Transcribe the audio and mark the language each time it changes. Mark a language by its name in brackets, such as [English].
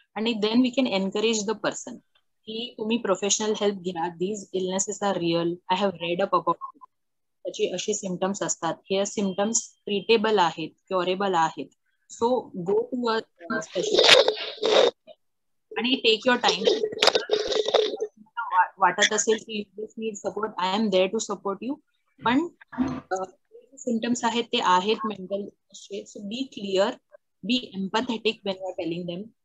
[English] आणि then we can encourage the person [Marathi] की तुम्ही प्रोफेशनल हेल्प घ्या. [English] these illnesses are real, I have read up about, [Marathi] त्याचे असे सिम्पटम्स असतात, हे सिम्पटम्स ट्रीटेबल आहेत, क्युरेबल आहेत. [English] so go to a specialist [Marathi] आणि [English] Take your time. [Marathi] वाटत असेल की [English] You need support, I am there to support you. [Marathi] पण सिम्पटम्स आहेत ते आहेत mental. [English] So be clear, be empathetic when you are telling them.